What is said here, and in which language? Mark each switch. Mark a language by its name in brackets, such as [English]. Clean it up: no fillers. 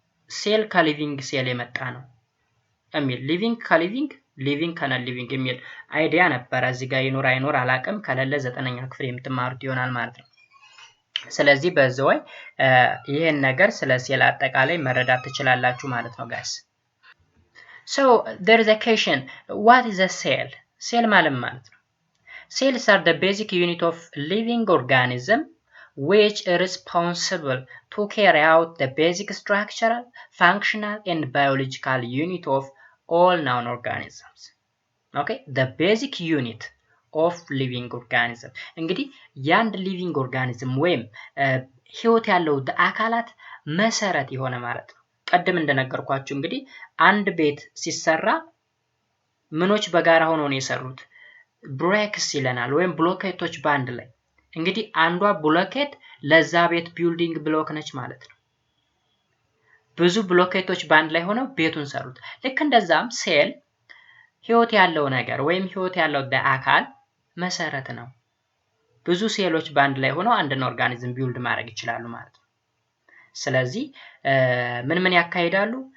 [Amharic] ሴል ከሊቪንግ ሴል የመጣ ነው የሚል፣ ሊቪንግ ከሊቪንግ ሊቪንግ ከነ ሊቪንግ የሚል አይዲያ ነበር። እዚህ ጋር ይኖር አይኖር አላቅም፣ ከሌለ 9ኛ ክፍል የምትማሩት ይሆናል ማለት ነው። ስለዚህ በዚህ ወይ ይሄን ነገር ስለ ሴል አጠቃላይ መረዳት ትችላላችሁ ማለት ነው ጋይስ። [English] So there is a question, what is a cell? [Amharic] Cell ማለት ነው? [English] Cells are the basic unit of living organism which are responsible to carry out the basic structural, functional and biological unit of all non-organisms. Okay, the basic unit of living organism. [Amharic] እንግዲህ ያንድ living organism ወይም ህይወት ያለው አካላት መሰረት የሆነ ማለት ነው። ቀደም እንደነገርኳችሁ እንግዲህ አንድ ቤት ሲሰራ ምኖች በጋራ ሆነው ነው የሰሩት? ብሬክስ ይለናል ወይም ብሎኬቶች ባንድ ላይ። እንግዲህ አንዷ ብሎኬት ለዛ ቤት ቢልዲንግ ብሎክ ነች ማለት ነው። ብዙ ብሎኬቶች ባንድ ላይ ሆነው ቤቱን ሰሩት። ልክ እንደዛም ሴል ህይወት ያለው ነገር ወይም ህይወት ያለው አካል መሰረት ነው። ብዙ ሴሎች ባንድ ላይ ሆነው አንድን ኦርጋኒዝም ቢልድ ማድረግ ይችላሉ ማለት ነው። ስለዚህ ምን ያካሂዳሉ?